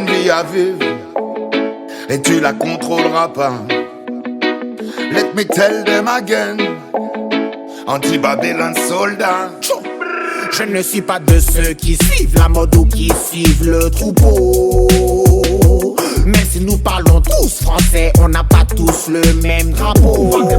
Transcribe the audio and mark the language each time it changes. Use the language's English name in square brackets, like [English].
[French] à vivre et tu la contrôleras pas. [English] Let me tell them again, anti-Babylon soldat. [French] Je ne suis pas de ceux qui suivent la mode ou qui suivent le troupeau. Même si nous parlons tous français, on n'a pas tous le même drapeau.